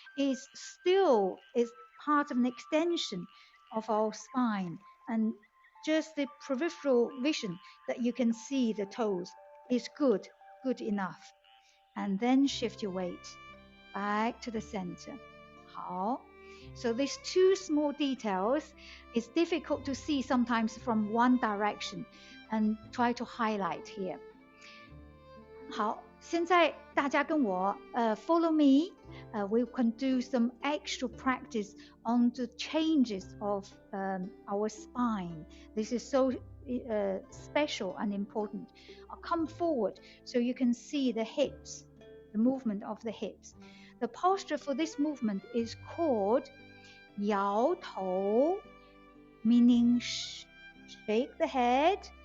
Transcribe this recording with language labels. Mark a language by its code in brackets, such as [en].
[en] It's still is part of an extension of our spine, and just the peripheral vision that you can see the toes is good enough. And then shift your weight back to the center. 好. So these two small details is difficult to see sometimes from one direction, and try to highlight here. [zh] 好，现在大家跟我 [en] follow me. We can do some extra practice on the changes of our spine. This is so special and important. I'll come forward so you can see the hips, the movement of the hips. The posture for this movement is called 摇头, meaning shake the head.